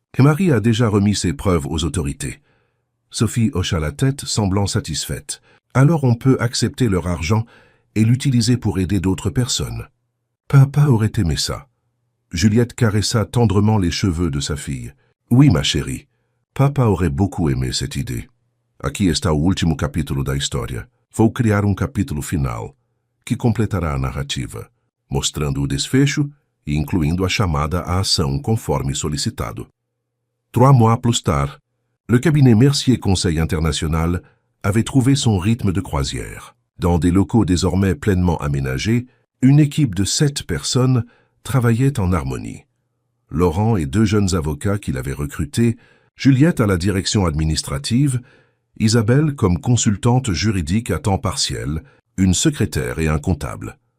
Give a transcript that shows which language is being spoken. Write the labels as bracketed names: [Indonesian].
[French] Et Marie a déjà remis ses preuves aux autorités. Sophie hocha la tête, semblant satisfaite. Alors on peut accepter leur argent et l'utiliser pour aider d'autres personnes. Papa aurait aimé ça. Juliette caressa tendrement les cheveux de sa fille. Oui, ma chérie, papa aurait beaucoup aimé cette idée. [Portuguese] Aqui está o último capítulo da história. Vou criar capítulo final, que completará a narrativa, mostrando o desfecho e incluindo a chamada à ação conforme solicitado. [French] 3 mois plus tard, le cabinet Mercier Conseil International avait trouvé son rythme de croisière. Dans des locaux désormais pleinement aménagés, une équipe de 7 personnes travaillait en harmonie. Laurent et 2 jeunes avocats qu'il avait recrutés, Juliette à la direction administrative, Isabelle comme consultante juridique à temps partiel, une secrétaire et un comptable.